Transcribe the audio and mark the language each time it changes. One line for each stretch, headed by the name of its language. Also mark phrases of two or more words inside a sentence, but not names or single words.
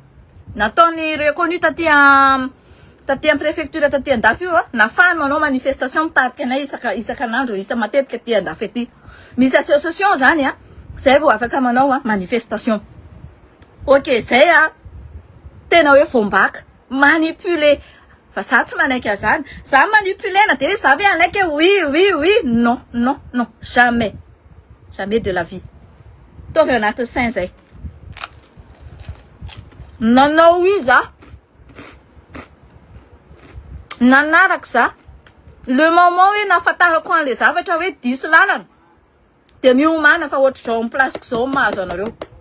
Malagasy: Nataony reconnu taty amin'ny préfecture taty Andafy io nafany manao manifestation mitarika anay isakan'andro isa matetika aty Andafy aty. Misy association zany zay vao afaka manao manifestation. Ok, zay tena hoe vombaka manipuler. Fa ça tsy manaiky azany. Ça manipulena de
French: ça vient
Malagasy: anaiky oui.
French: Non. Jamais. Jamais de la vie.
Malagasy: Tovy anaty sain zay. Nanao iza. Nanaraka za.
French: Le moment
Malagasy: hoe nafatarako an'le zavatra hoe diso lalana. De miomana fa ohatra zao amin'ny place zao mahazo anareo.